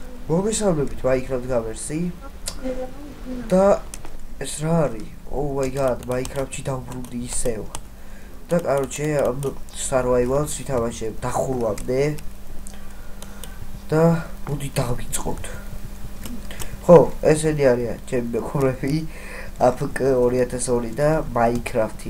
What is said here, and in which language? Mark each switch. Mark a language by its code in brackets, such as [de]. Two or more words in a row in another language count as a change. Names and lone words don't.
[ka] მოგესალმებით Minecraft გავერსი და ეს რა არის? [en] Oh my god, [ka] Minecraft-ში დავბრუნდი ისევ. და კაროჩე, [en] survival-ს [ka] ვითამაშებ დახურვამდე. და მოდი დავიწყოთ. ხო, ესენი არიან ჩემი მეგობრები, APK 2002 და Minecraft-ი.